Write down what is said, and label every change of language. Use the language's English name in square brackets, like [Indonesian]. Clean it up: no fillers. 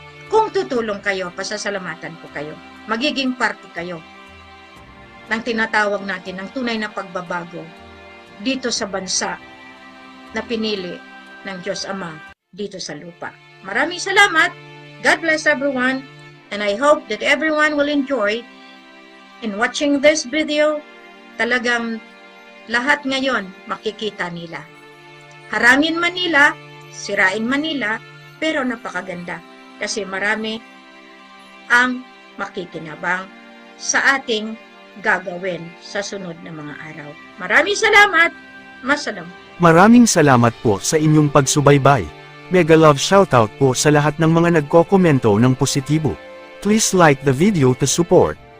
[Filipino] Kung tutulong kayo, pasasalamatan ko kayo. Magiging parte kayo ng tinatawag natin ng tunay na pagbabago dito sa bansa na pinili ng Diyos Ama dito sa lupa. Maraming salamat. [English] God bless everyone. And I hope that everyone will enjoy in watching this video. [Filipino] Talagang lahat ngayon makikita nila. Harangin man nila, sirain man nila, pero napakaganda. Kasi marami ang makikinabang sa ating gagawin sa sunod na mga araw. Maraming salamat. Masalam. Maraming salamat po sa inyong pagsubaybay. [English] Mega love shoutout [Filipino] po sa lahat ng mga nagkokomento ng positibo. [English] Please like the video to support.